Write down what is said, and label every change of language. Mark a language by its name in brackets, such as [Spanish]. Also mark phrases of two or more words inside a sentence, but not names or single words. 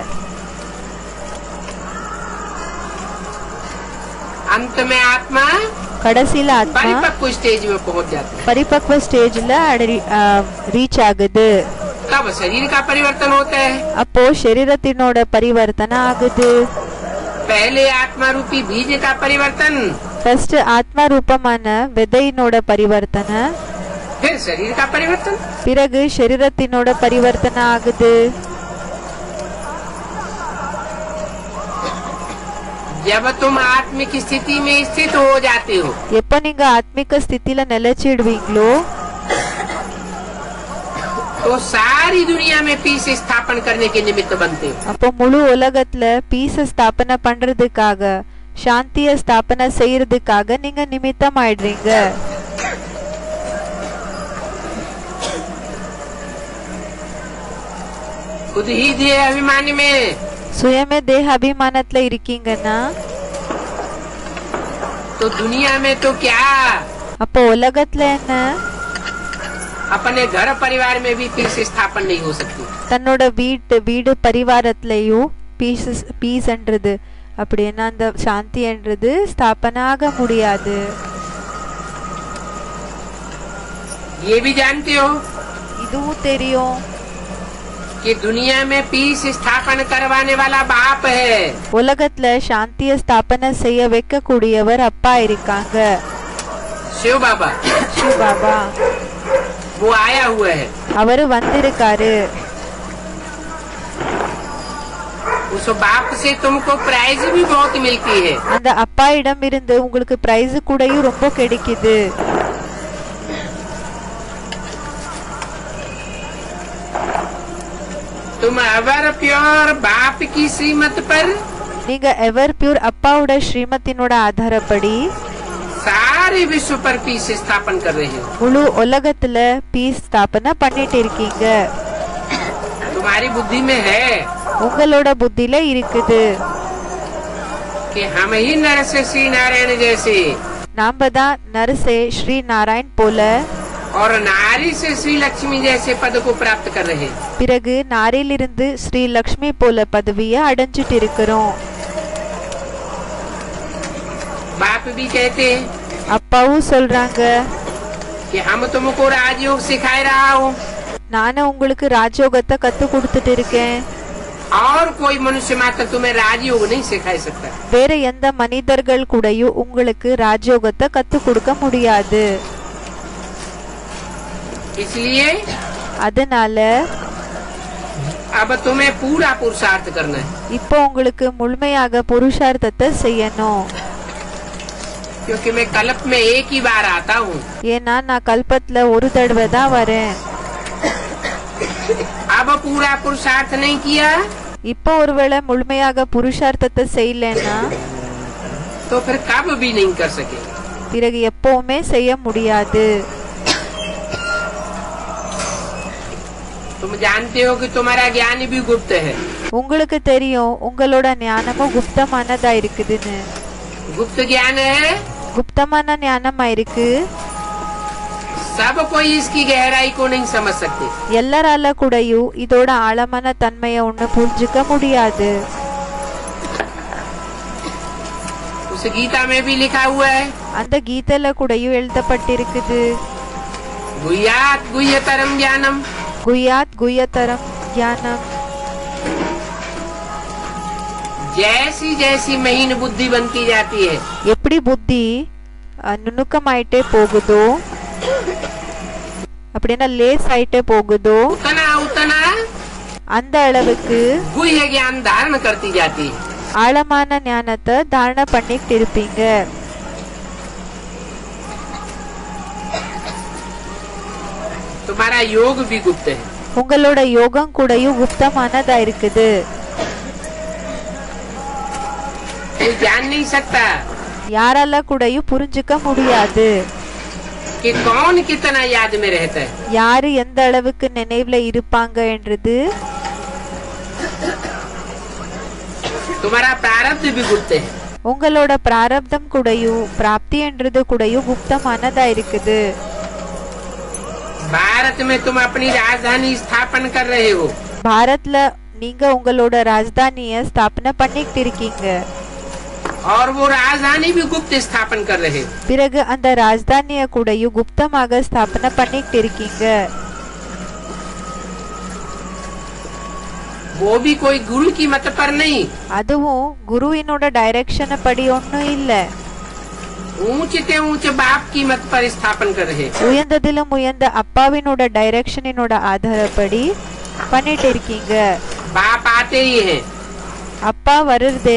[Hindi] अंत में आत्मा [Tamil] கடைசியில ஆத்மா [Hindi] परिपक्व स्टेज में पहुंच जाती है। [Tamil] பரிபக்வ ஸ்டேஜ்ல ரீச் ஆகுது. [Hindi] तब शरीर का परिवर्तन होता है। [Tamil] அப்போ சரீரத்தினோட பரிவர்த்தனம் ஆகுது. [Hindi] पहले आत्मा रूपी बीज का परिवर्तन, [Tamil] ஃபர்ஸ்ட் ஆத்மா ரூபமான விதையினோட பரிவர்த்தனை, [Hindi] फिर शरीर का परिवर्तन। [Tamil] பிறகு சரீரத்தினோட பரிவர்த்தனம் ஆகுது. [Hindi] जब तुम आत्मिक स्थिति में स्थित हो जाते हो, [Tamil] எப்ப நீங்க ஆத்மிக ஸ்திதியில நிலைச்சிடுவீங்களோ [Hindi] तो सारी दुनिया में पीस स्थापन करने के निमित्त बनते हो। [Tamil] அப்போ முழு உலகத்துல பீஸ் ஸ்தாபனை பண்றதுக்காக, சாந்திய ஸ்தாபனை செய்யறதுக்காக நீங்க நிமித்தம் ஆயிடுறீங்க. [Hindi] खुद ही देह अभिमान में [Tamil] சுயமே தேக அபிமானத்துல இருக்கீங்கன்னா [Hindi] तो दुनिया में तो क्या, [Tamil] அப்போ உலகத்துல என்ன, [Hindi] अपने घर परिवार में भी पीस स्थापन नहीं हो सकती। [Tamil] தன்னோட வீடு பரிவாரத்திலயும் பீஸ்ன்றது அப்படின்னா அந்த சாந்தின்றது ஸ்தாபனை ஆக முடியாது. [Hindi] ये भी जानते हो [Tamil] இதுவும் தெரியும் [Hindi] कि दुनिया में पीस स्थापन करवाने वाला बाप है। [Tamil] உலகத்துல சாந்திய ஸ்தாபனை செய்ய வைக்க கூடியவர் அப்பா இருக்காங்க, [Hindi] शिव बाबा, [Tamil] சிவ பாபா. [Hindi] वो आया हुआ है। [Tamil] அவரு வந்திருக்காரு. [Hindi] उस बाप से तुमको प्राइज भी बहुत मिलती है। [Tamil] அந்த அப்பா இடம் இருந்து உங்களுக்கு பிரைஸ் கூடயும் ரொம்ப கிடைக்குது. [Hindi] तुम [English] ever pure [Hindi] बाप की श्रीमत पर [Tamil] நீங்க [English] ever pure [Tamil] அப்பாவோட ஸ்ரீமத்தினோட ஆதாரப்படி [Hindi] सारे विश्व पर पीस स्थापन कर रहे हो। [Tamil] முழு உலகத்துல பீஸ் ஸ்தாபனை பண்ணிட்டு இருக்கீங்க. [Hindi] तुम्हारी बुद्धि में है [Tamil] உங்களோட புத்தியில இருக்குது [Hindi] कि हम ही नर से श्री नारायण जैसे [Tamil] நாம தான் நரசே ஸ்ரீ நாராயண் போல, [Hindi] और नारी से श्री लक्ष्मी जैसे पद को प्राप्त कर रहे हैं। [Tamil] பிறகு நாரிலிருந்து ஸ்ரீ லக்ஷ்மி போல பதவியை அடைஞ்சிட்டு இருக்கிறோம். [Hindi] बाप भी कहते हैं [Tamil] அப்பாவும் சொல்றாங்க, [Hindi] कि हम तुमको राजयोग सिखा रहा हूँ। [Tamil] நானும் உங்களுக்கு ராஜயோகத்தை கத்து கொடுத்துட்டு இருக்கேன். [Hindi] और कोई मनुष्य मात्र तुम्हें राजयोग नहीं सिखा सकता। [Tamil] வேற எந்த மனிதர்கள் கூடயும் உங்களுக்கு ராஜயோகத்தை கத்து கொடுக்க முடியாது. [Hindi] इसलिए [Tamil] அதனால [Hindi] अब तुम्हें पूरा पुरुषार्थ करना है। [Tamil] இப்போ உங்களுக்கு முழுமையாக புருஷார்த்தத்தை செய்யணும். [Hindi] क्योंकि मैं कल्प में एक ही बार आता हूँ। [Tamil] ஏன்னா நான் கல்பத்துல ஒரு தடவை தான் வரேன். [Hindi] अब पूरा पुरुषार्थ नहीं किया [Tamil] இப்போ ஒருவேளை முழுமையாக புருஷார்த்தத்தை செய்யலன்னா [Hindi] तो फिर कब भी नहीं कर सके। [Tamil] பிறகு எப்பவுமே செய்ய முடியாது. [Hindi] तुम जानते हो कि तुम्हारा ज्ञान भी गुप्त है। [Tamil] உங்களுக்கு தெரியும் உங்களோட ஞானமும் குப்தமானதா இருக்குதுன்னு. [Hindi] गुप्त ज्ञान है, [Tamil] குப்தமான ஞானமா இருக்கு. [Hindi] सब कोई इसकी गहराई को नहीं समझ सकते। [Tamil] எல்லாரால கூடயும் இதோட ஆழமான தன்மையை ஒண்ணு புரிஞ்சுக்க முடியாது. [Hindi] उस गीता में भी लिखा हुआ है, [Tamil] அந்த கீதையில கூடயும் எழுதப்பட்டிருக்குது. [Sanskrit] गुह्यात गुह्यतरम ज्ञानम। गुह्यात गुह्यतरम ज्ञानम. [Hindi] जैसी जैसी महीन बुद्धि बनती जाती है, [Tamil] எப்படி புத்தி நுணுக்கமாயிட்டே போகுதோ அப்படின்னா லேஸ் ஆயிட்டே போகுதோ [Hindi] उतना उतना [Tamil] அந்த அளவுக்கு [Hindi] गुह्य ज्ञान धारण करती जाती है। [Tamil] ஆழமான ஞானத்தை தாரணை பண்ணிட்டு இருப்பீங்க. [Hindi] तुम्हारा योग भी गुप्त है। [Tamil] உங்களோட யோகம் கூடயும் குப்தமானதா இருக்குது. [Hindi] कोई जान नहीं सकता [Tamil] யாரால கூடயும் புரிஞ்சுக்க முடியாது [Hindi] कि कौन कितना याद में रहता है। [Tamil] யாரு எந்த அளவுக்கு நினைவுல இருப்பாங்க என்றது. [Hindi] तुम्हारा प्रारब्ध भी गुप्त है। [Tamil] உங்களோட பிராரப்தம் கூடயும் பிராப்தி என்றது கூடயும் குப்தமானதா இருக்குது. [Hindi] भारत में तुम अपनी राजधानी स्थापन कर रहे हो, [Tamil] பாரத்ல நீங்க உங்களோட ராஜதானிய ஸ்தாபனை பண்ணிட்டு இருக்கீங்க. [Hindi] और वो राजधानी भी गुप्त स्थापन कर रहे हो। [Tamil] பிறகு அந்த ராஜதானிய கூடயும் குப்தமாக ஸ்தாபனை பண்ணிட்டு இருக்கீங்க. [Hindi] वो भी कोई गुरु की मत पर नहीं, [Tamil] அதுவும் குருவினோட டைரக்ஷன் படி ஒன்னும் இல்ல. [Hindi] ऊंचे ऊंचे बाप की मत पर स्थापन कर रहे। [Tamil] உயர்ந்ததிலும் உயர்ந்த அப்பாவினோட டைரக்ஷனினோட ஆதாரப்படி பண்ணிட்டு இருக்கீங்க. [Hindi] बाप आते ही हैं [Tamil] அப்பா வருதே